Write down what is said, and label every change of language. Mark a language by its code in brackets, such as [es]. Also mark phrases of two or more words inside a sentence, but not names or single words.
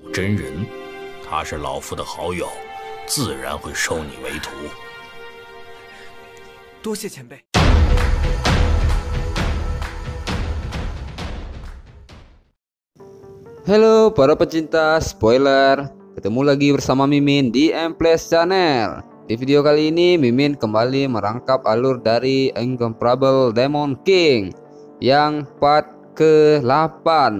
[zh] 真人，他是老夫的好友，自然会收你为徒。多谢前辈。 [id] Halo para pecinta spoiler, ketemu lagi bersama Mimin di Mplays Channel. Di video kali ini Mimin kembali merangkap alur dari Incomparable Demon King yang part ke-8.